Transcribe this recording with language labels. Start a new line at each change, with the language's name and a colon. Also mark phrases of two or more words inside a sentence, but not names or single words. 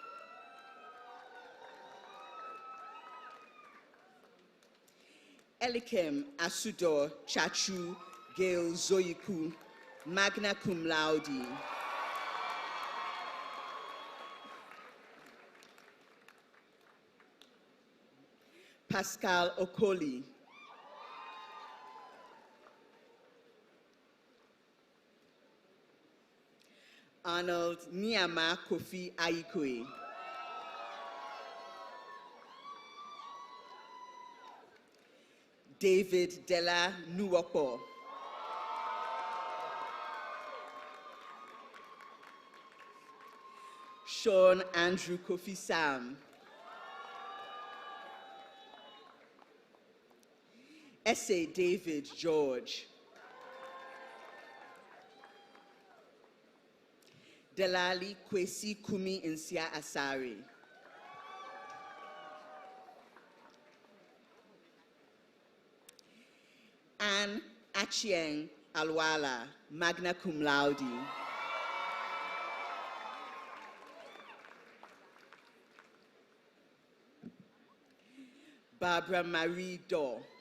English: Elikem Asudo Chachu Gail Zoyiku,
Latin: magna cum laude.
English: Pascal Okoli. Arnold Niama Kofi Aikwe. David Della Nuopo. Sean Andrew Kofi Sam. Essay David George. Delali Kwesi Kumi Nsia Asari. Anne Achieng Alwala,
Latin: magna cum laude.
English: Barbara Marie Daw.